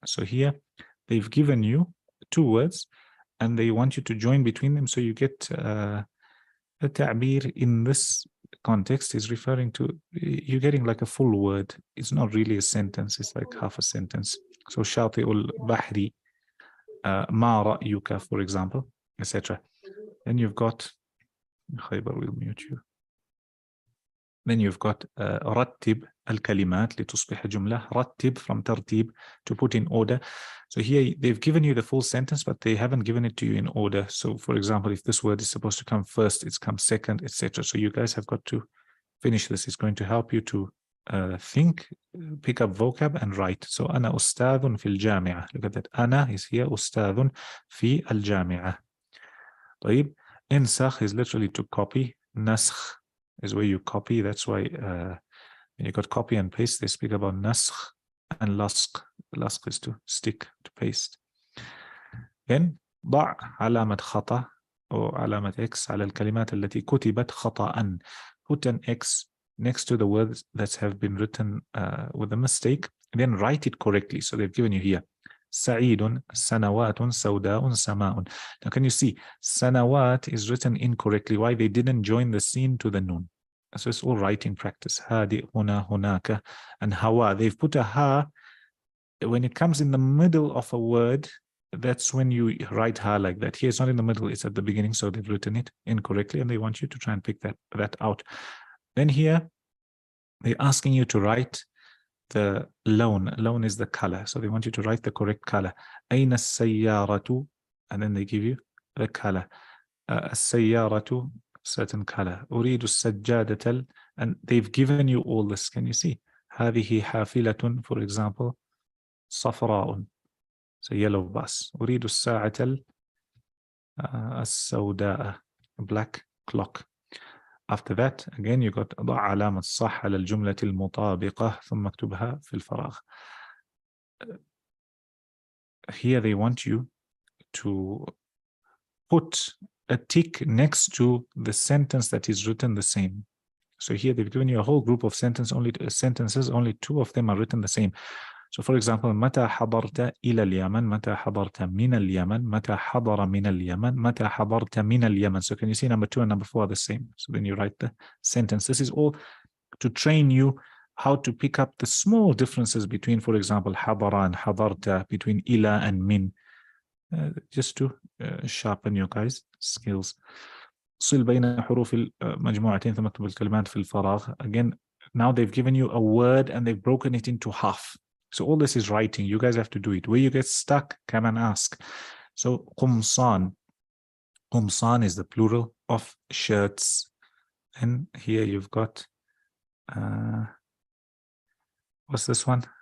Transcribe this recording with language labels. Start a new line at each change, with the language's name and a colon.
English: So here they've given you two words and they want you to join between them, so you get a ta'bir in this context is referring to you're getting like a full word. It's not really a sentence, it's like half a sentence. So shati'ul bahri, ma ra'yuka, for example, etc. Then you've got Khaybar will mute you. Then you've got
Arabic: رتب الكلمات لتصبح جملة.
English: رتب from ترتيب, to put in order. So here they've given you the full sentence, but they haven't given it to you in order. So for example, if this word is supposed to come first, it's come second, etc. So you guys have got to finish this. It's going to help you to think, pick up vocab and write.
Arabic: So أنا أستاذ في الجامعة.
English: Look at that.
Arabic: أنا
English: is here
Arabic: أستاذ في الجامعة. طيب.
English: انسخ is literally to copy. نسخ is where you copy. That's why when you got copy and paste, they speak about naskh and lasq. Lasq is to stick, to paste.
Arabic: Then ضع علامة خطأ or علامة X على الكلمات التي كتبت خطأ.
English: Put an X next to the words that have been written with a mistake, and then write it correctly. So they've given you here
Arabic: سعيد سنوات سوداء سماء.
English: Now can you see sanawat is written incorrectly? Why? They didn't join the sin to the nun. So it's all writing practice. Hadi, huna, hunaka, and hawa. They've put a ha. When it comes in the middle of a word, that's when you write ha like that. Here it's not in the middle, it's at the beginning, so they've written it incorrectly and they want you to try and pick that out. Then here they're asking you to write the lawn. Lawn is the color, so they want you to write the correct color.
Arabic: أين السيارة,
English: and then they give you the color. السيارة, certain color.
Arabic: أريد السجادة,
English: and they've given you all this. Can you see?
Arabic: هذه حافلة,
English: for example, صفراء, so yellow bus.
Arabic: أريد الساعة السوداء,
English: black clock. After that, again, you got
Arabic: ضع علامة صح على الجملة المطابقة ثم اكتبها في الفراغ.
English: Here they want you to put a tick next to the sentence that is written the same. So here they've given you a whole group of sentences, only 2 of them are written the same. So for example,
Arabic: متى حضرت إلى اليمن, متى حضرت من اليمن, متى حضر من اليمن, متى حضرت من اليمن.
English: So can you see number 2 and number 4 are the same? So then you write the sentence. This is all to train you how to pick up the small differences between, for example, حضر and حضرت, between إلى and من, just to sharpen your guys' skills.
Arabic: صل بين حروف المجموعتين ثم اكتب الكلمات في الفراغ.
English: Again, now they've given you a word and they've broken it into half. So all this is writing. You guys have to do it. Where you get stuck, come and ask.
Arabic: So قمصان.
English: قمصان is the plural of shirts. And here you've got, what's this one?